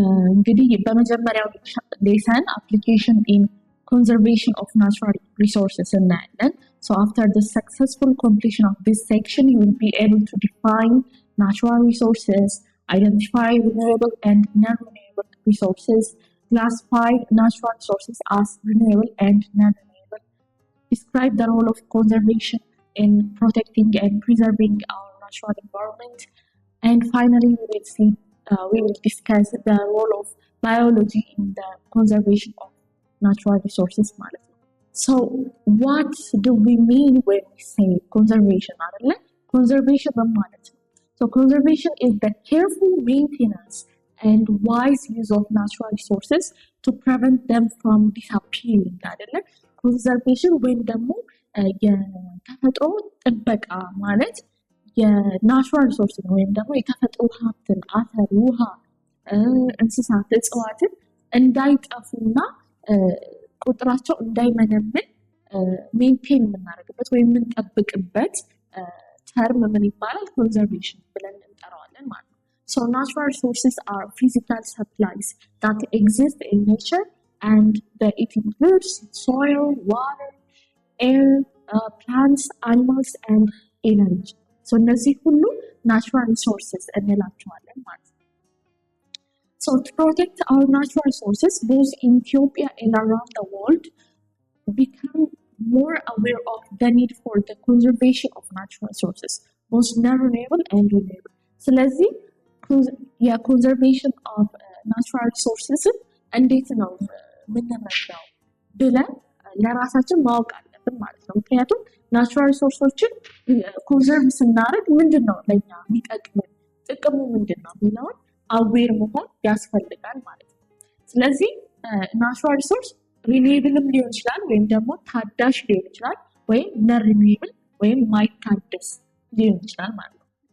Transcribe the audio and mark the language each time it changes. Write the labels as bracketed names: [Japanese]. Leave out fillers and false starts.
[Amharic] እንግዲህ በመጀመሪያው ሌሰን አፕሊኬሽን ኢን [English] conservation of natural resources [Amharic] እናያለን። [English] So after the successful completion of this section, you will be able to define natural resources, identify renewable and non-renewable resources, classify natural resources as renewable and non-renewable, describe the role of conservation in protecting and preserving our natural environment, and finally we will discuss the role of biology in the conservation of natural resources [Amharic] ማለት ነው። [English] So what do we mean when we say conservation? [Amharic] Conservation ማለት ነው. [English] So conservation is the careful maintenance and wise use of natural resources to prevent them from disappearing [Amharic] አይደለ? Conservation ወይም ደግሞ የተፈጥሮ ጥበቃ ማለት የናቹራል ሪሶርስ ነው ወይም ደግሞ የተፈጥሮ ሀብትን አፈር፣ ውሃ፣ እንስሳት፣ እጽዋትን እንዳይጠፉና ቁጥራቸው እንዳይመነምን ሜንቴን የምናደርግበት ወይም የምንጠብቅበት ተርም ምን ይባላል? ኮንዘርቬሽን ብለን እንጠራዋለን ማለት ነው። [English] So natural resources are physical supplies that exist in nature and it includes soil, water, air, plants, animals and energy. So [Amharic] እነዚህ ሁሉ [English] natural resources [Amharic] እንላቸዋለን ማለት ነው። [English] So to protect our natural resources, both in Ethiopia and around the world, become more aware of the need for the conservation of natural resources, both non-renewable and renewable. [Amharic] ስለዚህ የኮንዘርቬሽን ኦፍ ናቹራል ሪሶርስስ እንዴት ነው የምንመራው ብለን ለራሳችን ማወቅ አለብን ማለት ነው። ምክንያቱም ናቹራል ሪሶርሶችን ኮንዘርቭ ስናደርግ ምንድን ነው ለኛ የሚጠቅመን ጥቅሙ ምንድን ነው የሚለውን አዌር መሆን ያስፈልጋል ማለት ነው። ስለዚህ ናቹራል ሪሶርስ ሪኒዌብልም ሊሆን ይችላል ወይም ደግሞ ታዳሽ ሊሆን ይችላል ወይም ነን ሪኒዌብል ወይም ማይታደስ ሊሆን ይችላል ማለት ነው።